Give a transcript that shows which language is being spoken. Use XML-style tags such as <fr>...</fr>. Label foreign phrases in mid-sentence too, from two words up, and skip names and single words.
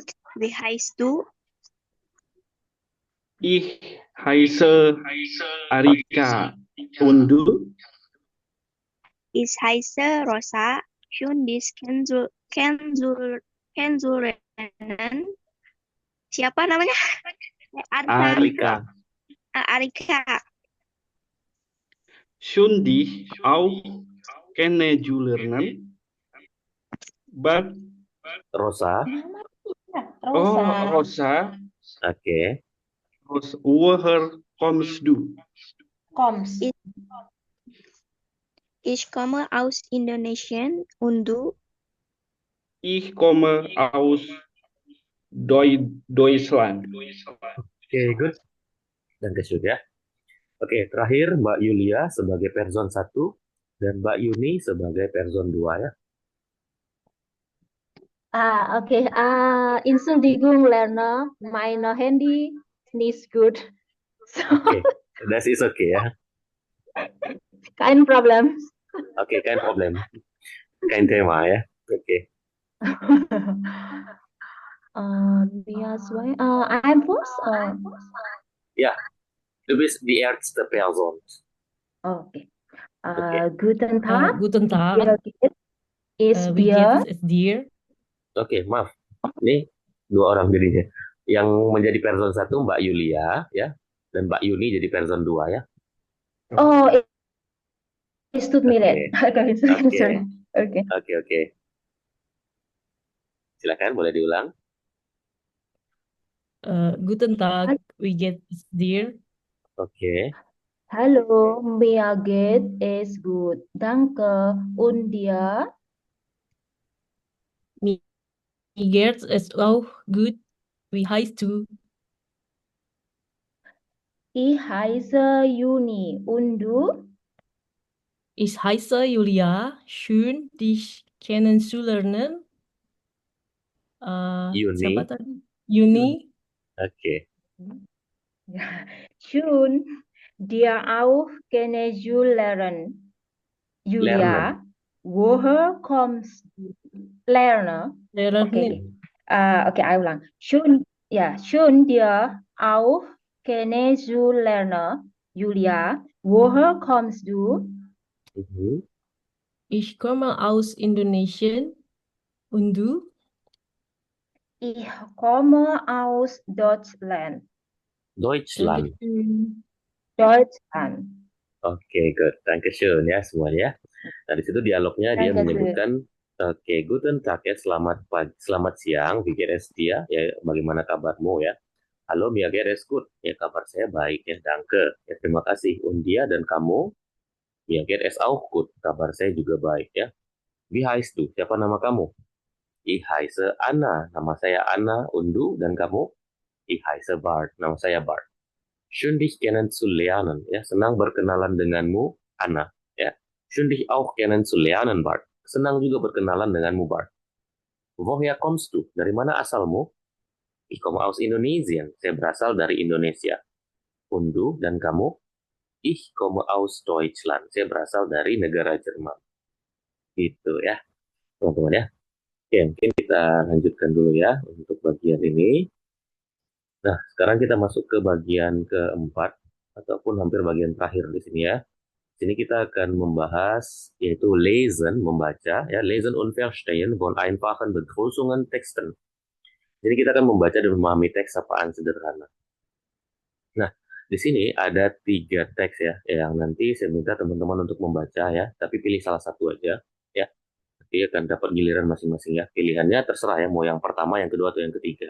<de>Wie heißt du? Ich heiße Arika. Und du? Ich heiße Rosa. Schön, dich kennenzulernen.</de> <id>Siapa namanya? Arika. Arika.</id> <de>Schön dich auch kennenzulernen.</de> <en>But,</en> <de>Rosa. oh, Rosa.</de> <id>Oke.</id> <de>Woher kommst du? Koms. Ich komme aus Indonesien und du? Ich komme aus Deutschland.</de> <en>Oke, good. Dankeschön ya.</en> <id>Oke, terakhir Mbak Yulia sebagai person 1 dan Mbak Yuni sebagai person 2 ya. Okay.</id> <de>Entschuldigung, Lerner. Meine Handy nicht gut. So, Oke, das ist okay ya. kein Problem. Oke, kein Problem. Kein Thema ya. Oke. I'm boss. Ja, du bist die erste Person.</de> <id>Okay. Oke.</id> <de>Guten Tag. Guten Tag. Wie geht es Wie dir? geht es dir?</de> <id>Oke, maaf. Ini dua orang jadinya. Yang menjadi person 1 Mbak Yulia ya, dan Mbak Yuni jadi person 2 ya.</id> <de>Oh, es tut mir leid.</de> <id>Oke, Sorry. Oke. oke. Silakan boleh diulang.</id> <de>Guten Tag, wie geht es dir?</de> <id>Oke.</id> <de>Hallo, mir geht es gut. Danke. Und dir? Mir geht es auch gut. Wie heißt du? Ich heiße Juni. Und du? Ich heiße Julia. Schön, dich kennenzulernen.</de> <id>Siapa Yuni. tadi? Yuni. Oke.</id> <de>Ja. Schön, dir auch kennenzulernen. Lernen. Julia, woher kommst du? Lernen. Lernen.</de> <id>Oke, ich ulang.</id> <de>Schön, dir auch kennenzulernen. Julia, woher kommst du? Mhm. Ich komme aus Indonesien. Und du? Ich komme aus Deutschland. Deutschland. Dankeschön. Deutschland.</de> <en>Oke, good.</en> <id>Dankeschön ya semuanya. Nah, di situ dialognya dia</id> <de>Dankeschön.</de> <id>menyebutkan, oke,</id> <de>guten Tag</de> <id>ya, selamat pagi, selamat siang,</id> <de>wie geht es dir?</de> <id>Ya, bagaimana kabarmu ya? Halo,</id> <de>mir geht es gut.</de> <id>Ya, kabar saya baik ya, danke. Ya, terima kasih. Und dia dan kamu?</id> <de>Mir geht es auch gut.</de> <id>Kabar saya juga baik ya.</id> <de>Wie heißt du?</de> <id>Siapa nama kamu?</id> <de>Ich heiße Anna.</de> <id>Nama saya Anna.</id> <de>Und du</de> <id>dan kamu?</id> <de>Ich heiße Bart.</de> <id>Nama saya Bart.</id> <de>Schön dich kennenzulernen.</de> <id>Ya, senang berkenalan denganmu, Anna. Ya.</id> <de>Schön dich auch kennenzulernen, Bart.</de> <id>Senang juga berkenalan denganmu, Bart.</id> <de>Woher kommst du?</de> <id>Dari mana asalmu?</id> <de>Ich komme aus Indonesien.</de> <id>Saya berasal dari Indonesia.</id> <de>Und du</de> <id>dan kamu?</id> <de>Ich komme aus Deutschland.</de> <id>Saya berasal dari negara Jerman. Gitu ya, teman-teman ya. Oke, mungkin kita lanjutkan dulu ya untuk bagian ini. Nah, sekarang kita masuk ke bagian keempat ataupun hampir bagian terakhir di sini ya. Sini kita akan membahas yaitu lesen, membaca ya,</id> <de>lesen und verstehen von einfachen Begrüßungen Texten.</de> <id>Jadi kita akan membaca dan memahami teks sapaan sederhana. Nah, di sini ada 3 teks ya, yang nanti saya minta teman-teman untuk membaca ya, tapi pilih salah satu aja ya. Nanti akan dapat giliran masing-masing ya. Pilihannya terserah ya, mau yang pertama, yang kedua, atau yang ketiga.</id>